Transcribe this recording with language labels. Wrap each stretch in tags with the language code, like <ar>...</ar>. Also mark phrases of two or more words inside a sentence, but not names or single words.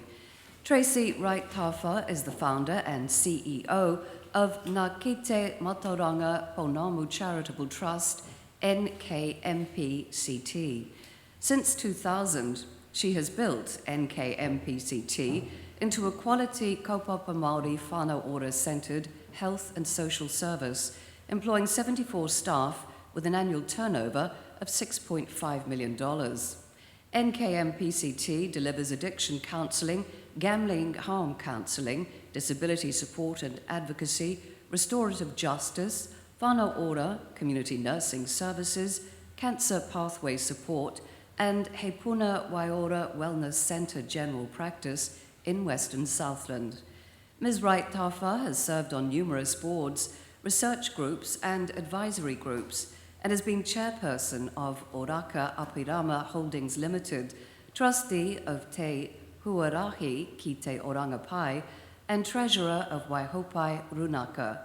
<en>Tracy Wright-Tafa is the founder and CEO of Ngā Kite Matauranga Pounamu Charitable Trust, NKMPCT. Since 2000, she has built NKMPCT into a quality</en> <mi>kaupapa Māori whānau ora-</mi> <en>centred health and social service, employing 74 staff with an annual turnover of $6.5 million. NKMPCT delivers addiction counselling, gambling harm counselling, disability support and advocacy, restorative justice,</en> <mi>whānau ora,</mi> <en>community nursing services, cancer pathway support, and He Puna Waiora Wellness Centre General Practice in Western Southland. Ms. Wright-Tafa has served on numerous boards, research groups and advisory groups, and has been chairperson of Oraka Apirama Holdings Limited, trustee of Te Huarahi ki Te Oranga Pai, and treasurer of Waihopai Runaka.</en>